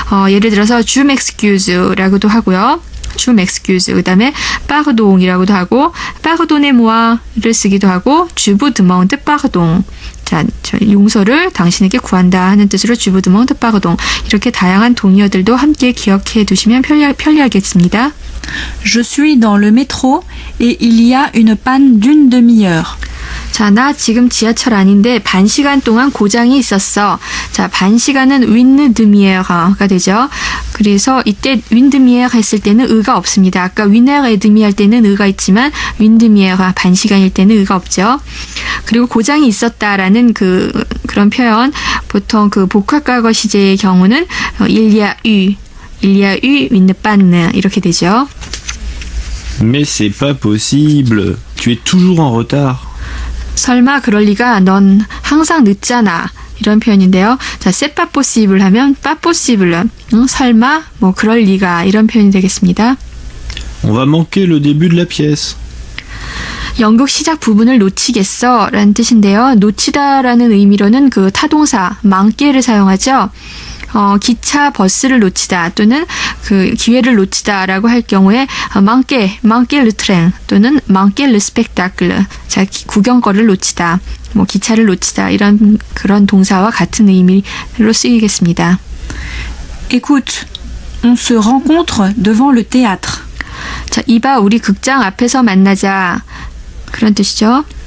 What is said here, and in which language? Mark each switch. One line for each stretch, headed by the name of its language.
Korean: 예를 들어서,
French: je m'excuse
Korean: 라고도 하고요. je m'excuse. 그 다음에, pardon이라고도 하고,
French: pardonnez-moi
Korean: 를 쓰기도 하고,
French: je vous demande pardon.
Korean: 자, 용서를 당신에게 구한다 하는 뜻으로
French: je vous demande pardon.
Korean: 이렇게 다양한 동의어들도 함께 기억해 두시면 편리하겠습니다.
French: Je suis dans le métro et il y a une panne d'une demi-heure.
Korean: 자, 나 지금 지하철 안인데 반 시간 동안 고장이 있었어. 자, 반 시간은 une demi-heurega 되죠. 그래서 이때
French: une demi-heure
Korean: 했을 때는 의가 없습니다. 아까
French: une heure et demie
Korean: 할 때는 의가 있지만
French: une demi-heure
Korean: 반 시간일 때는 의가 없죠. 그리고 고장이 있었다라는 그런 표현 보통 그 복합과거 시제의 경우는
French: il y a eu une panne
Korean: 이렇게 되죠.
French: Mais c'est pas possible. Tu es toujours en retard.
Korean: 설마 그럴 리가 넌 항상 늦잖아. 이런 표현인데요. 자,
French: c'est pas possible
Korean: 하면 pas possible. 설마 뭐 그럴 리가 이런 표현이 되겠습니다.
French: On va manquer le début de la pièce.
Korean: 연극 시작 부분을 놓치겠어 라는 뜻인데요. 놓치다라는 의미로는 그 타동사 manquer를 사용하죠. 기차, 버스를 놓치다 또는 그 기회를 놓치다라고 할 경우에
French: manquer le train
Korean: 또는
French: manquer le spectacle.
Korean: 자, 구경거리를 놓치다, 뭐 기차를 놓치다 이런 그런 동사와 같은 의미로 쓰이겠습니다.
French: Écoute, on se rencontre devant le théâtre.
Korean: 자, 이봐 우리 극장 앞에서 만나자. 그런 뜻이죠.